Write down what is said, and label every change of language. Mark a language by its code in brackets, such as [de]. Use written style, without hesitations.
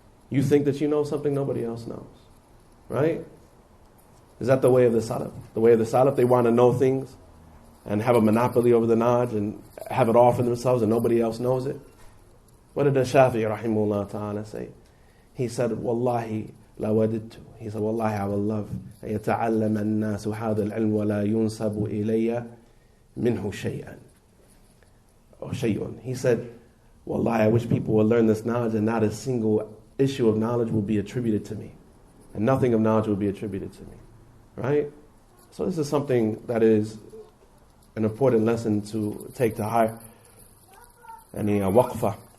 [en] You think that you know something nobody else knows. Right? Is that the way of the salaf? The way of the salaf, they want to know things and have a monopoly over the knowledge and have it all for themselves and nobody else knows it. What did the Shafi'i rahimahullah ta'ala say? he said, [ar] Wallahi la wadidtu. [en] He said, Wallahi, I will love [ar] أن يتعلم الناس هذا العلم ولا ينسب إلي منه شيئا. [en] Or [ar] shay'un. [en] He said, Wallahi, I wish people will learn this knowledge and not a single issue of knowledge will be attributed to me. And nothing of knowledge will be attributed to me. Right? So this is something that is an important lesson to take to heart. And a waqfa.